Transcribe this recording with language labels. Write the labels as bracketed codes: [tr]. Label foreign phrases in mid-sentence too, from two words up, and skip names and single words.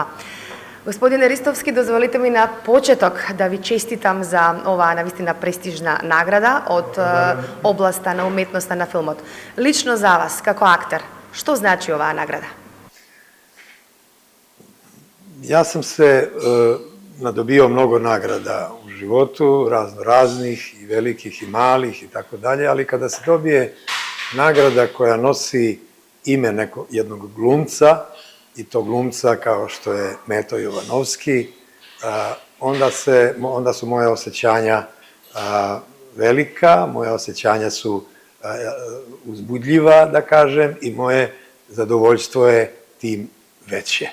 [mk] Господине Ристовски, дозволите ми на почеток да ви честитам за оваа навистина престижна награда од областа на уметноста на филмот. Лично за вас, како актер, што значи оваа награда? [sr] Јас сам се надобио многу награда у животу, разних, и великих, и малих, и тако далje, ali kada se dobije nagrada koja nosi ime jednog glumca, i to glumca kao što je Meto Jovanovski, onda su moje osjećanja velika, moje osjećanja su uzbudljiva, da kažem, i moje zadovoljstvo je tim veće.